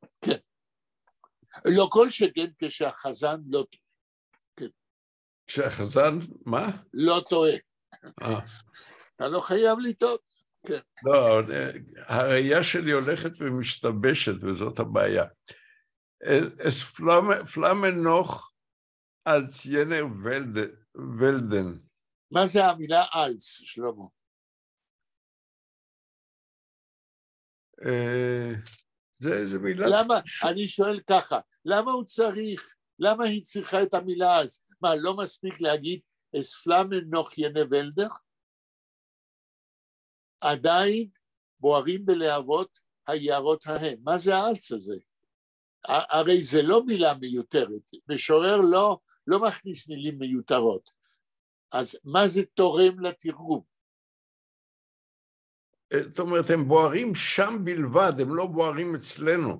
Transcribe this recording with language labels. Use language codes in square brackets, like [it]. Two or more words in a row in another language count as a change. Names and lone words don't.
[he] כן. לא כל שכן כשהחזן לא טועה. כן. כשהחזן, מה? לא טועה. אתה לא חייב לטעות. כן. לא, הראייה שלי הולכת ומשתבשת, וזאת הבעיה. [yi] עס פֿלאַמען נאָך אַלץ יענע וועלדן. [he] מה זה המילה אלס, שלמה? זה מילה... למה, אני שואל ככה, למה הוא צריך, למה היא צריכה את המילה אלס? מה, לא מספיק להגיד, [yi] עס פֿלאַמען נאָך יענע וועלדער? [he] עדיין בוערים בלהבות היערות ההם. מה זה האלס הזה? הרי זה לא מילה מיותרת, משורר לא מכניס מילים מיותרות, אז מה זה תורם לתרגום? זאת אומרת, הם בוערים שם בלבד, הם לא בוערים אצלנו.